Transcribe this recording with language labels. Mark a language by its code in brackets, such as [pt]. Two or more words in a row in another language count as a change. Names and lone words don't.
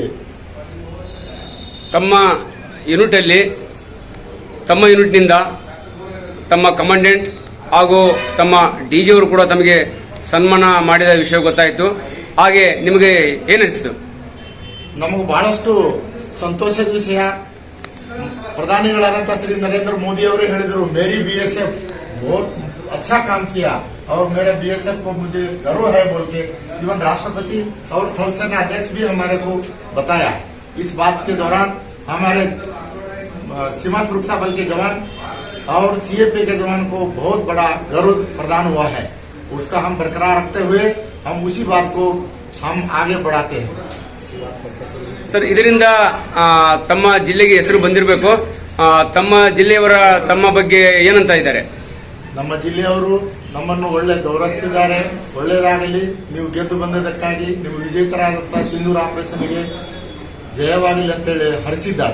[kn] ತಮ್ಮ ಯೂನಿಟಲ್ಲಿ ತಮ್ಮ ಯೂನಿಟ್ನಿಂದ ತಮ್ಮ ಕಮಾಂಡೆಂಟ್ ಹಾಗೂ ತಮ್ಮ DG ಅವರು ಕೂಡ ತಮಗೆ ಸನ್ಮಾನ ಮಾಡಿದ ವಿಷಯ ಗೊತ್ತಾಯಿತು. ಹಾಗೆ ನಿಮಗೆ ಏನನಿಸ್ತು? ನಮಗೆ ಬಹಳಷ್ಟು ಸಂತೋಷದ ವಿಷಯ. ಪ್ರಧಾನಿಗಳಾದಂತಹ ಶ್ರೀ ನರೇಂದ್ರ मोदी ಅವರು ಹೇಳಿದರು, [hi] मेरी BSF बहुत अच्छा काम किया और मेरे BSF को मुझे गर्व है बोल के. इवन राष्ट्रपति और थल सेना अध्यक्ष भी हमारे को बताया. इस बात के दौरान हमारे सीमा सुरक्षा बल के जवान और CAP के जवान को बहुत बड़ा गर्व प्रदान हुआ है. उसका हम बरकरार रखते हुए हम उसी बात को हम आगे बढ़ाते हैं. [kn] ಸರ್, ಇದರಿಂದ ತಮ್ಮ ಜಿಲ್ಲೆಗೆ ಹೆಸರು ಬಂದಿರಬೇಕು. ತಮ್ಮ ಜಿಲ್ಲೆಯವರ ತಮ್ಮ ಬಗ್ಗೆ ಏನಂತ ಇದ್ದಾರೆ? ನಮ್ಮ ಜಿಲ್ಲೆಯವರು ನಮ್ಮನ್ನು ಒಳ್ಳೆ ಗೌರವಿಸುತ್ತಿದ್ದಾರೆ. ಒಳ್ಳೆಯದಾಗಲಿ, ನೀವು ಗೆದ್ದು ಬಂದದಕ್ಕಾಗಿ, ನೀವು ವಿಜೇತರಾದಂತಹ ಸಿಂಧೂರ್ ಆಪರೇಷನ್ಗೆ ಜಯವಾಗಲಿ ಅಂತೇಳಿ ಹರಿಸಿದ್ದಾರೆ.